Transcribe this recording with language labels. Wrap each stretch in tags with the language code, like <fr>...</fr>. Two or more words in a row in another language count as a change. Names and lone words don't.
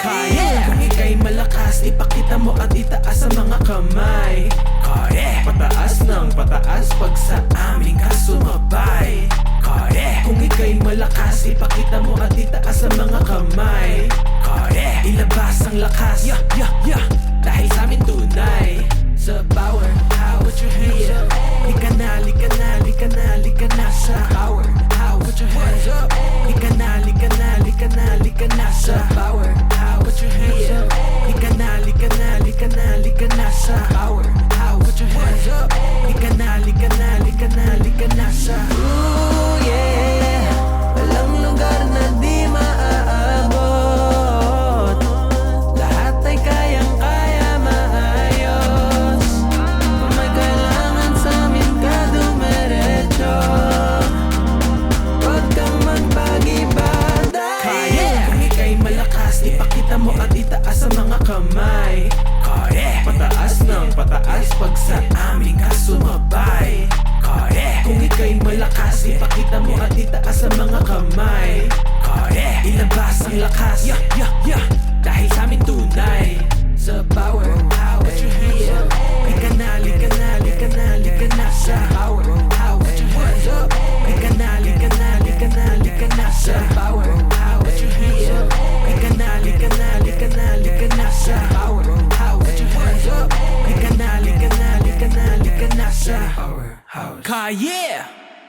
<tl>Kaya kung ika'y malakas, ipakita mo at itaas ang mga kamay. Kaya pataas ng pataas pag sa amin ka sumabay. Kaya kung ika'y malakas, ipakita mo at itaas ang mga kamay. Kaya ilabas ang lakas, dahil sa amin tunay.</tl> <en>Sa powerhouse, put your hands up.</en> <tl>Lika na, lika na, lika na, lika na sa powerhouse.</tl> <en>Put your hands up.</en> <tl>Lika na, lika na, lika na, lika na sa powerhouse.</tl> <en>Put your hands up.</en> <tl>Lika na, lika na, lika na, lika na sa powerhouse.</tl> <en>Put your hands up.</en> <tl>Lika na, lika na, lika na, lika na sa ooh yeah, walang lugar na di maaabot. Lahat ay kayang-kaya maayos. Kung may kailangan sa amin ka dumiretso, huwag kang magpag-iba. Kaya kung ika'y malakas, ipakita mo at itaas ang mga kamay. Kaya pataas ng pataas pag sa amin ka sumabay. Kaya kung ika'y malakas, ipakita mo at itaas ang mga kamay. Kaya ilabas ang lakas, dahil sa amin tunay.</tl> <en>Sa powerhouse, put your hands up.</en> <tl>Lika na, lika na, lika na, lika na sa powerhouse.</tl> <en>Put your hands up.</en> <tl>Lika na, lika na, lika na, lika na sa powerhouse.</tl> <en>Put your hands up.</en> <tl>Lika na, lika na, lika na, lika na sa powerhouse.</tl> <en>Put your hands up.</en> <tl>Lika na, lika na, lika na, lika na sa powerhouse. Kaya</tl>